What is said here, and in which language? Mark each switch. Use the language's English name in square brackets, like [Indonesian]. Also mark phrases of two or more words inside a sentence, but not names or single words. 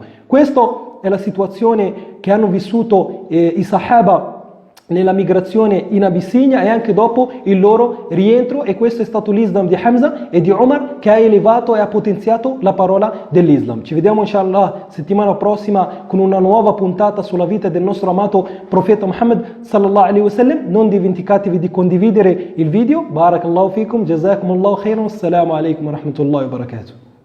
[Italian] Questa è la situazione che hanno vissuto i Sahaba nella migrazione in Abissinia e anche dopo il loro rientro, e questo è stato l'Islam di Hamza e di Umar che ha elevato e ha potenziato la parola dell'Islam. Ci vediamo inshallah settimana prossima con una nuova puntata sulla vita del nostro amato profeta Muhammad [Arabic] صلى الله عليه وسلم. [Italian] Non dimenticatevi di condividere il video. [Arabic] بارك الله فيكم، جزاكم الله خيرا، السلام عليكم ورحمة الله وبركاته.